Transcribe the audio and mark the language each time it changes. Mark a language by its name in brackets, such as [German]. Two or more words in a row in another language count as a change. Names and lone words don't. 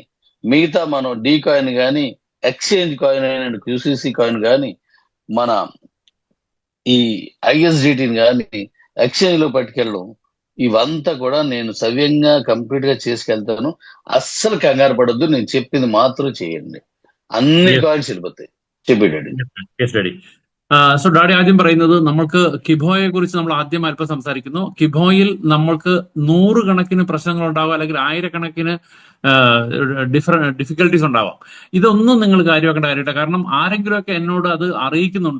[Telugu] మిగతా మనం డీ కాయిన్ కానీ, [English] exchange coin [Telugu] అయిన క్యూసీసీ కాయిన్ కానీ, మన ఈ ఐఎస్డిటీని కానీ ఎక్స్చేంజ్ లో పట్టుకెళ్ళడం, ఇవంతా కూడా నేను సవ్యంగా కంప్లీట్ గా చేసుకెళ్తాను. అస్సలు కంగారు పడద్దు, నేను చెప్పింది మాత్రం చేయండి, అన్ని [English] Yes. [Telugu] కాయిన్స్ వెళ్ళిపోతాయి. చెప్పేటండి. [English] Yes, Daddy. so daddy [Malayalam] ആദ്യം പറയുന്നത് നമ്മൾക്ക് കിബോയെ കുറിച്ച് നമ്മൾ ആദ്യം അല്പം സംസാരിക്കുന്നു. കിബോയിൽ നമ്മൾക്ക് 100 കണക്കിന് പ്രശ്നങ്ങൾ ഉണ്ടാവാം, അല്ലെങ്കിൽ 1000 ഡിഫിക്കൽട്ടീസ് ഉണ്ടാവാം. ഇതൊന്നും നിങ്ങൾ കാര്യമാക്കേണ്ട കാര്യമില്ല. കാരണം ആരെങ്കിലുമൊക്കെ എന്നോട് അത് അറിയിക്കുന്നുണ്ട്.